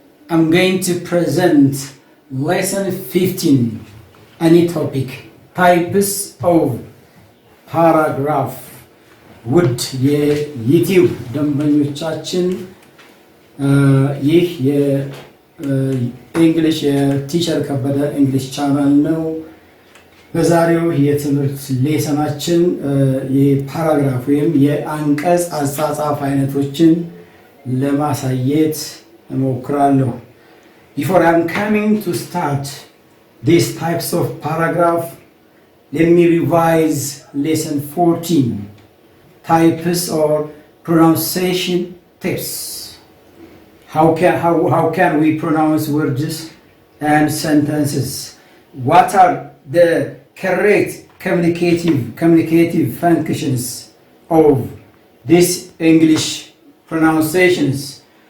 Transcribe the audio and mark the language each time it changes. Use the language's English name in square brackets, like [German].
[English] I'm going to present lesson 15, any topic, types of paragraph. [Amharic] ውድ የዩቲዩብ ደንበኞቻችን ይህ የእንግሊሽ የቲቸር ከበደ እንግሊሽ ቻናል ነው። በዛሬው የትምህርት ሌሰናችን የፓራግራፍ ወይም የአንቀጽ አጻጻፍ አይነቶችን ለማሳየት እሞክራለሁ። [English] Before I'm coming to start these types of paragraph, let me revise lesson 14, types or pronunciation tips. How can we pronounce words and sentences? What are the correct communicative functions of these English pronunciations?